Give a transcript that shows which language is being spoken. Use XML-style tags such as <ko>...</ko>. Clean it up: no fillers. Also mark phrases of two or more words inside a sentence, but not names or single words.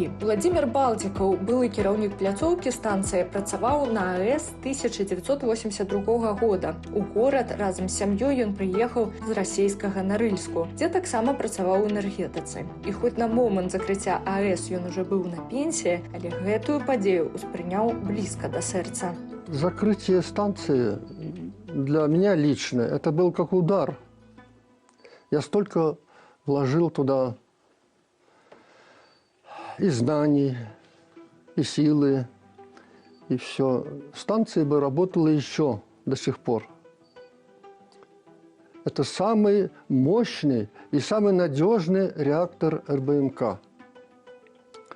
<be>Владзімір Балтікаў, былы кіраўнік пляцоўкі станцыі, працаваў на АЭС 1982 года. У горад разам з сям'ёй ён прыехаў з расейскага Нарыльску, дзе таксама працаваў у энергетыцы. І хоць на момант закрыцця АЭС ён уже быў на пенсіі, але гэтую падзею успрыняў блізка да сэрца.</be> <ru>Закрытие станции для меня лично это был как удар. Я столько вложил туда и знаний, и силы, и все. Станция бы работала еще до сих пор. Это самый мощный и самый надежный реактор РБМК.</ru>